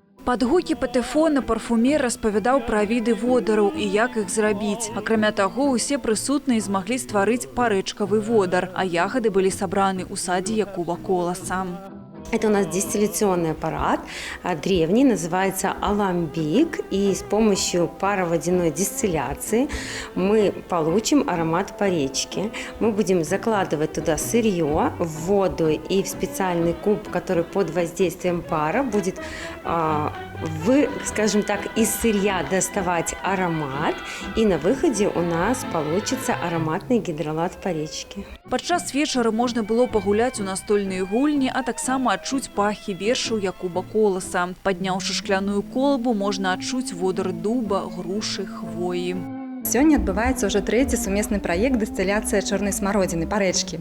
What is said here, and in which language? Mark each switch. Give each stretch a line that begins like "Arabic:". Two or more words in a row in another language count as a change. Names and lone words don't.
Belarusian: Пад гукі патэфона парфумер распавядаў пра віды водараў і як іх зрабіць. Акрамя таго, усе прысутныя змаглі стварыць парэчкавы водар, а ягады былі сабраны ў садзе Якуба Коласа.
Russian: Это у нас дистилляционный аппарат, древний, называется аламбик. И с помощью пароводяной дистилляции мы получим аромат поречки. Мы будем закладывать туда сырье, в воду и в специальный куб, который под воздействием пара будет, скажем так, из сырья доставать аромат. И на выходе у нас получится ароматный гидролат поречки.
Belarusian: Падчас вечара можна было пагуляць у настольныя гульні, а таксама адчуць пахі вершаў Якуба Коласа. Падняўшы шкляную колбу, можна адчуць водар дуба, грушы, хвоі. Сёння адбываецца ўжо трэці сумесны праект дыстыляцыя чорнай смародзіны, парэчкі.